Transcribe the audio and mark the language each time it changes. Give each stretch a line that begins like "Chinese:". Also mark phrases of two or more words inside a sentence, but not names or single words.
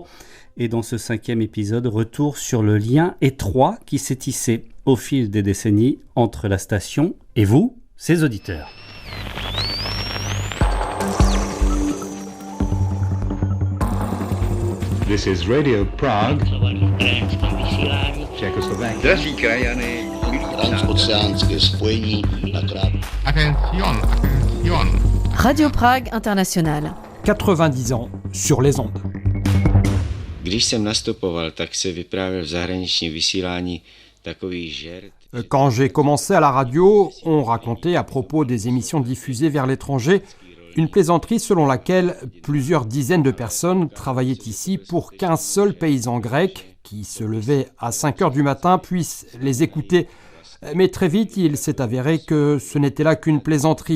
French: Et dans ce 5e épisode, retour sur le lien étroit qui s'est tissé au fil des décennies entre la station et vous, ses auditeurs.
English: This is Radio Prague, Czechoslovakia.
Czech: Drazí krajany, transoceánské spojení na krátko.
French: Attention. Radio Prague International. 90 ans sur les ondes.
Czech: Když jsem nastupoval, tak se vyprávěl v zahraničním vysílání takový žert.
French: Quand j'ai commencé à la radio, on racontait à propos des émissions diffusées vers l'étranger une plaisanterie selon laquelle plusieurs dizaines de personnes travaillaient ici pour qu'un seul paysan grec, qui se levait à 5 heures du matin, puisse les écouter. Mais très vite, il s'est avéré que ce n'était là qu'une plaisanterie.